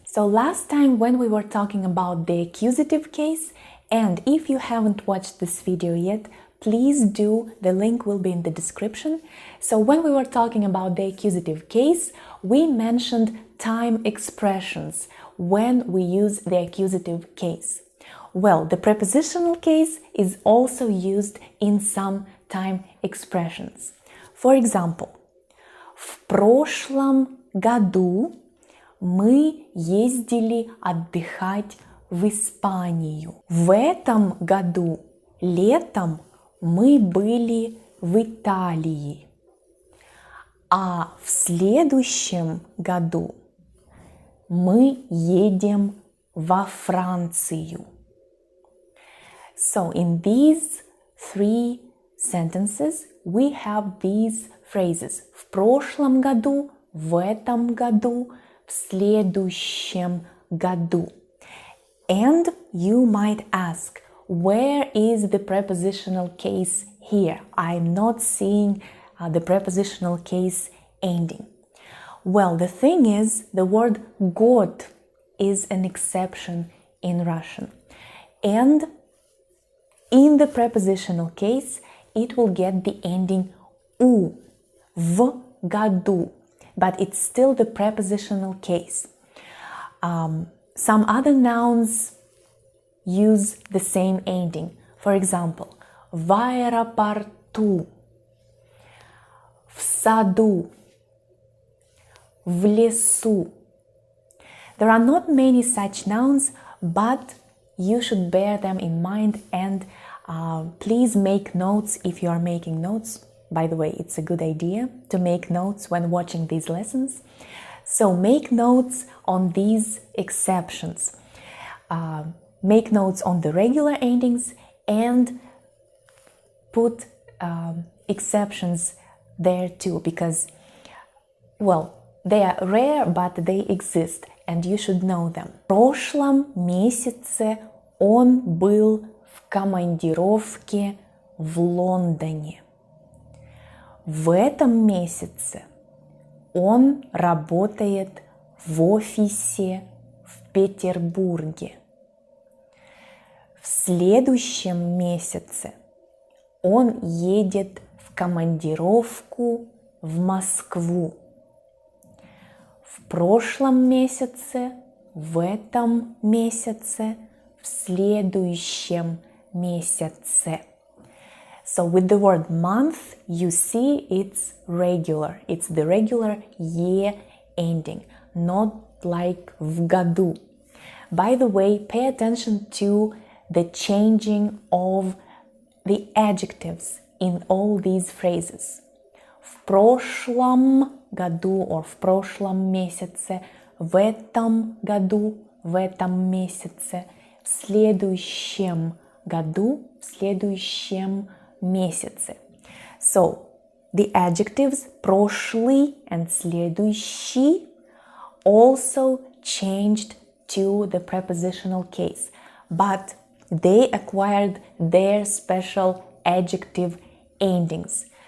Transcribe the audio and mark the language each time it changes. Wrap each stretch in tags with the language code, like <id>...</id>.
<en>So last time when we were talking about the accusative case, and if you haven't watched this video yet, please do, the link will be in the description. So when we were talking about the accusative case, we mentioned time expressions when we use the accusative case. Well, the prepositional case is also used in some time expressions.</en> <ru>For example, в прошлом году мы ездили отдыхать в Испанию. В этом году летом мы были в Италии. А в следующем году мы едем во Францию.</ru> <en>So in these three sentences we have these phrases.</en> <ru>В прошлом году, в этом году, в следующем году.</ru> <en>And you might ask, where is the prepositional case here? I'm not seeing the prepositional case ending. Well, the thing is, the word год is an exception in Russian. And in the prepositional case, it will get the ending у,</en> <ru>в году.</ru> <en>But it's still the prepositional case. Some other nouns use the same ending. For example,</en> <ru>в аэропорту, в саду, в лесу.</ru> <en>There are not many such nouns, but you should bear them in mind, and please make notes if you are making notes. By the way, it's a good idea to make notes when watching these lessons. So make notes on these exceptions. Make notes on the regular endings and put exceptions there too, because, well, they are rare, but they exist, and you should know them.</en> <ru>В прошлом месяце он был в командировке в Лондоне. В этом месяце Он работает в офисе в Петербурге. В следующем месяце он едет в командировку в Москву. В прошлом месяце, в этом месяце, в следующем месяце.</ru> <en>So with the word month, you see it's regular. It's the regular year ending, not like</en> <ru>в году.</ru> <en>By the way, pay attention to the changing of the adjectives in all these phrases.</en> <ru>В прошлом году</ru> <en>or</en> <ru>в прошлом месяце, в этом году, в этом месяце, в следующем году, в следующем месяце.</ru> <en>So, the adjectives прошлый and следующий also changed to the prepositional case, but they acquired their special adjective endings.</en>